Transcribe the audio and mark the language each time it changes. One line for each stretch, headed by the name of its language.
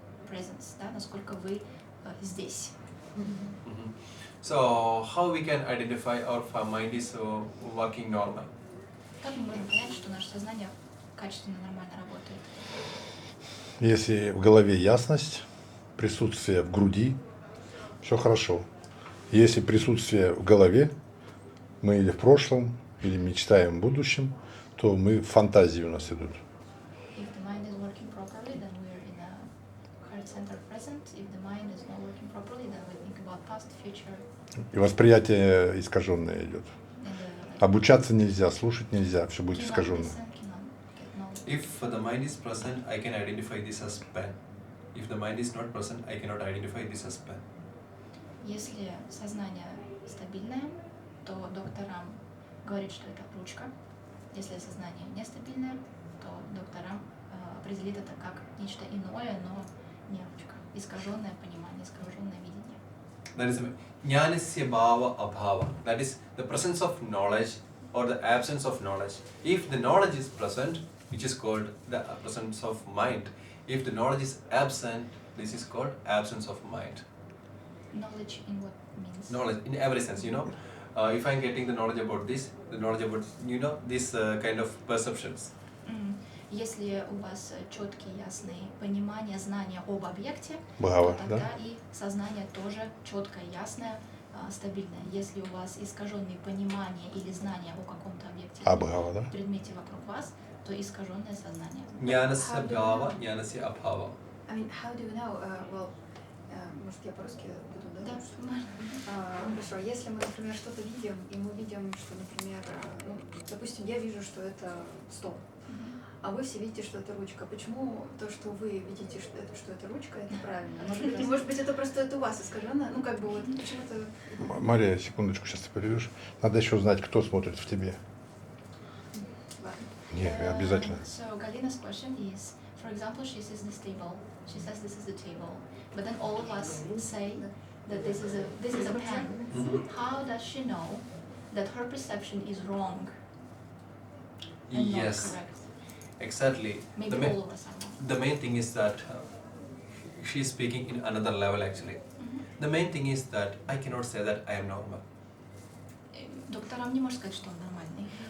Russian: Presence, да, насколько вы здесь.
English: So how we can identify our mind is working normal?
Russian: Как мы можем понять, что наше сознание качественно, нормально работает? Если в голове ясность, присутствие в груди, все хорошо. Если присутствие в голове, мы или в прошлом, или мечтаем в будущем, то мы в фантазии у нас идут.
English: If the mind is working properly, then we are in a heart center present. If the mind is not working properly, then we think about past, future.
Russian: И восприятие искаженное идет. Обучаться нельзя, слушать нельзя, все будет искаженно.
English: If the mind is present, I can identify this as pen. If the mind is not present, I cannot identify this as pen.
Russian: Если сознание стабильное, то доктор Рам говорит, что это ручка. Если сознание нестабильное, то доктор Рам определит это как нечто иное, но не ручка. Искаженное понимание, искаженное видение.
English: That is
Sanskrit: jnanasya bhava abhava.
English: That is the presence of knowledge or the absence of knowledge. If the knowledge is present, which is called the presence of mind, If the knowledge is absent, this is called absence of mind. Knowledge in what means? Knowledge in every sense, if I'm getting the knowledge about this, the knowledge about, this kind of perceptions.
Russian: Если у вас четкие, ясные понимания, знания об объекте, Браво, то тогда да? и сознание тоже четкое, ясное, стабильное. Если у вас искаженные понимания или знания о каком-то объекте Браво, да? предмете вокруг вас, то искаженное сознание.
Sanskrit: Jnanasya bhava, jnanasya abhava.
English: I mean, how do you know?
Russian: Well, может, я по-русски буду, да? Да, Хорошо. Если мы, например, что-то видим, и мы видим, что, например, допустим, я вижу, что это стол, а вы все видите, что это ручка. Почему то, что вы видите, что это ручка, это правильно? Может быть, это просто у вас искаженно? Ну, как бы вот почему-то... Мария, секундочку, сейчас ты перейдешь. Надо еще знать, кто смотрит в тебе. Нет, обязательно.
English: So Galina's question is, for example, she sees this table. She says this is the table, but then all of us say that this is a pen. How does she know that her perception is wrong and not Yes, correct? exactly. Maybe all of us are wrong. The main thing is that she's speaking in another level actually. The main thing is that I cannot say that I am normal.
Russian: Докторам не может сказать, что он нормальный.